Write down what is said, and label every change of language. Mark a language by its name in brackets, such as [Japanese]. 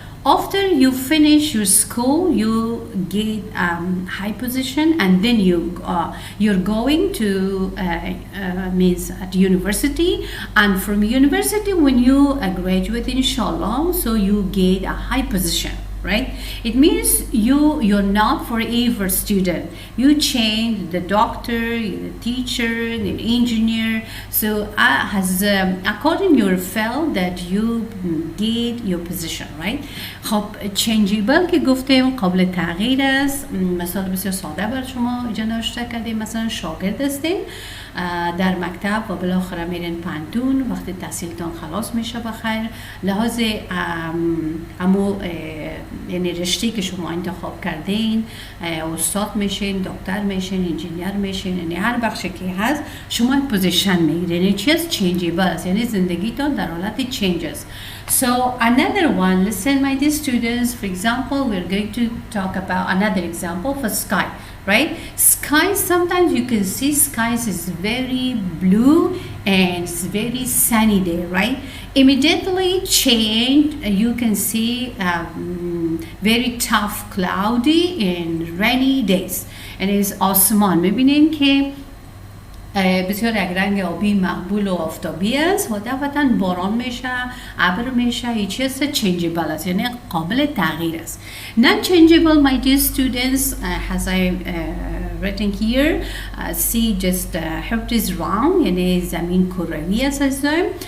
[English] After you finish your school, you get high position, and then you're going to means at university, and from university when you graduate, inshallah, so you get a high position. Right? It means you're not forever student. You change the doctor, the teacher, the engineer. So according to your field that you get your position, right? [Persian] خب changeable که گفتیم قابل تغییر است. مثال بسیار ساده بر شما اینجا نوشته کردیم. مثلا شاگرد هستین در مکتب و بالاخره میرین پانتون، وقتی تحصیلتان خلاص میشه بخیر لحاظ امو یعنی رشته که شما انتخاب کردین، استاد میشین، دکتر میشین، انجینیر میشین، یعنی هر بخشی که هست شما پوزیشن میگیرین. یعنی چی است؟ چینجیبل است، یعنی زندگیتون در حالت چینجز. [English] So another one, listen my dear students, for example, we're going to talk about another example for sky, right? Sky, sometimes you can see skies is very blue and it's very sunny day, right? Immediately change, you can see very tough, cloudy and rainy days. And it's [Persian] آسمان میبینین که بسیار یک رنگ آبی مقبول و آفتابی است و دفعتاً باران میشه، ابر میشه، هیچ چیز changeable است، یعنی قابل تغییر است. [English] Not changeable, my dear students, as I written here, see just earth is round، [Persian] یعنی زمین کروی است عزیزان.